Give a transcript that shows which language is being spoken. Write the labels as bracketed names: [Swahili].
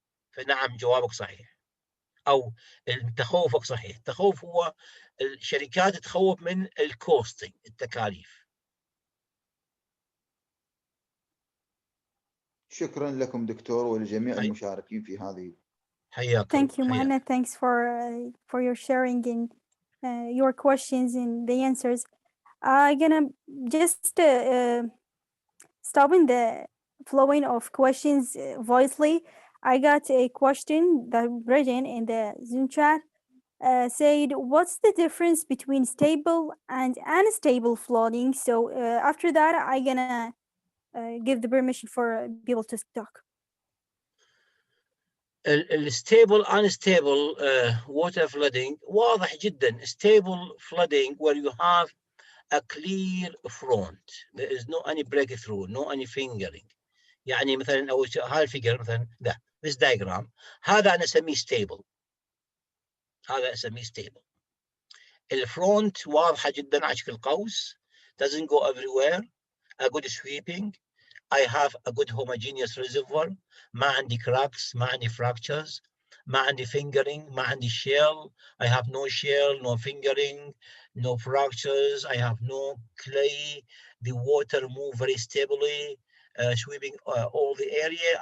[Arabic] فنعم جوابك صحيح، او تخوفك صحيح. التخوف هو الشركات تخوف من الكوستنج، التكاليف. شكرا لكم دكتور ولجميع المشاركين في هذه. حياكم. [English] Thank you, Mohammed. Thanks for your sharing and your questions and the answers. I'm gonna just stopping the flowing of questions voicely. I got a question that written in the Zoom chat. Said, what's the difference between stable and unstable flooding? So after that, I'm gonna give the permission for people to talk. [Arabic] الستيبل [English] unstable water flooding [Arabic] واضح جدا. [English] stable flooding where you have a clear front, there is no any breakthrough, no any fingering. [Arabic] يعني مثلا أو هاي الفيجر مثلا ده [English] this diagram [Arabic] هذا أنا أسميه stable، هذا أسميه stable. الفرونت واضحة جدا على شكل قوس، [English] doesn't go everywhere, a good sweeping, I have a good homogeneous reservoir، [Arabic] ما عندي [English] cracks، ما عندي fractures، ما عندي fingering، ما عندي shell، I have no shell, no fingering, no fractures, I have no clay, the water move very stably, sweeping all the area.